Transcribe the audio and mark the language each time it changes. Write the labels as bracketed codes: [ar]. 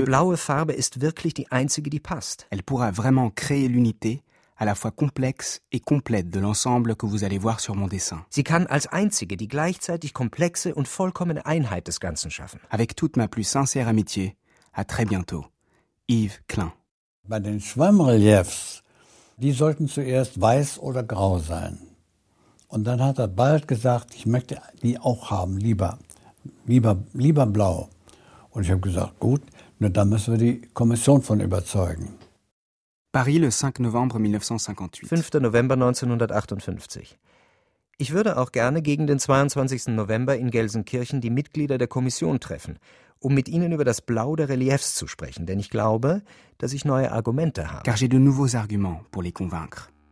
[de] Die blaue Farbe ist wirklich die einzige, die passt. [fr] Elle pourra vraiment créer l'unité. À la fois complexe et complète de l'ensemble que vous allez voir sur mon dessin. [de] Sie kann als einzige die gleichzeitig komplexe und vollkommene Einheit des Ganzen schaffen. [fr] Avec toute ma plus sincère amitié, à très bientôt. Yves Klein. [de] Bei den Schwemmreliefs, die sollten zuerst weiß oder grau sein. Und dann hat er bald gesagt, ich möchte die auch haben, lieber blau. Und ich habe gesagt, gut, nur dann müssen wir die Kommission von überzeugen. [fr] Paris, le 5 novembre 1958. [de] 5. November 1958. Ich würde auch gerne gegen den 22. November in Gelsenkirchen die Mitglieder der Kommission treffen, um mit ihnen über das Blau der Reliefs zu sprechen, denn ich glaube, dass ich neue Argumente habe. [fr] Car j'ai de nouveaux arguments pour les convaincre.